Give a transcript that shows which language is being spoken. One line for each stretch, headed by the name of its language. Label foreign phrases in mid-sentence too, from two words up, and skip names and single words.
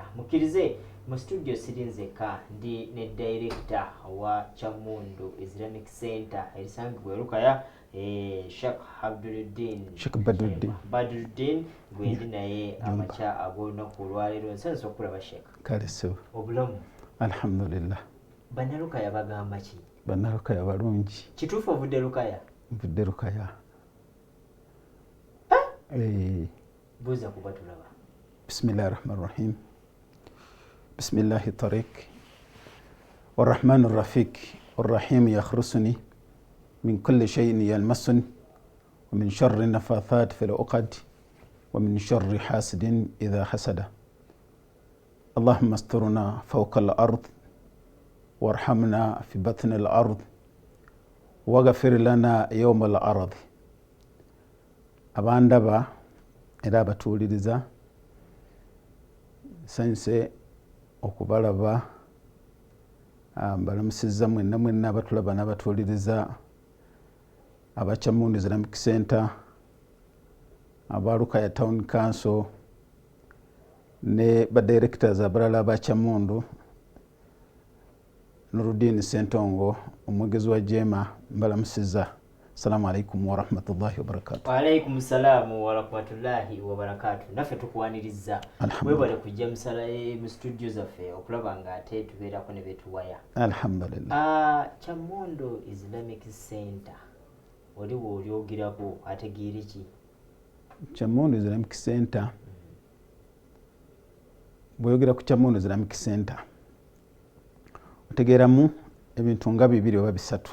Ganda: Mukkirize mu studio sirinzeka ndi ne director wa Kyamundu Islamic Center erisangibwa e Lukaya Sheikh Badruddin gwendi naye amacha ag'olunaku olwaleero. Nsanze okulaba Sheikh. Kale so. Obulamu?
Arabic: الحمد لله.
Ganda: Bannalukaya bagamba ki? Bannalukaya balungi. Kituufu ovudde Lukaya? Nvudde Lukaya. Buuza kuba tulaba.
Arabic: بسم الله الرحمن الرحيم. بسم الله طارق. والرحمن رفيق. والرحيم يخرصني من كل شيء يلمسني ومن شر النفاثات في العقد ومن شر حاسد إذا حسد. اللهم استرنا فوق الأرض وارحمنا في بطن الأرض واغفر لنا يوم العرض.
Ganda: Abandaba era abatuuliriza sanse okubalaba mbalamusizza mwenna abatulaba n'abatuuliriza aba Kyamundu Islamic Center, aba Lukaya Town Council ne ba directors abalala aba Kyamundu, Nuruddin Sentongo omwegezi wa Jema, mbalamusizza.
Arabic: السلام عليكم ورحمة الله وبركاته. وعليكم السلام ورحمة الله وبركاته.
Ganda: Naffe tukuwaniriza webale kujja mu studio zaffe okulaba nga ate tubeerako ne betuwaya.
Arabic: الحمد لله.
Ganda: Kyamundu Islamic Center oliwo olyogerako ategeere ki? Kyamundu Islamic Center bweyogera ku Kyamundu Islamic Center otegeeramu ebintu nga bibiri oba bisatu.